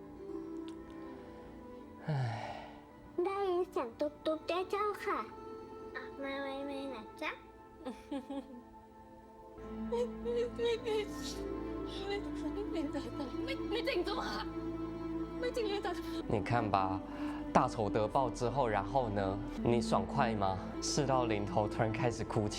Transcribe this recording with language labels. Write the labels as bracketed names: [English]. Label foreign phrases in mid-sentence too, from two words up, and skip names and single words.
[Thai] ได้ยินเสียงตุ๊บตุ๊บเจ้าค่ะ ออกมาไวๆนะจ๊ะ ไม่จริงจ้ะไม่จริงเลยจ้ะ [Chinese] 你看吧，大仇得报之后，然后呢？你爽快吗？事到临头，突然开始哭泣。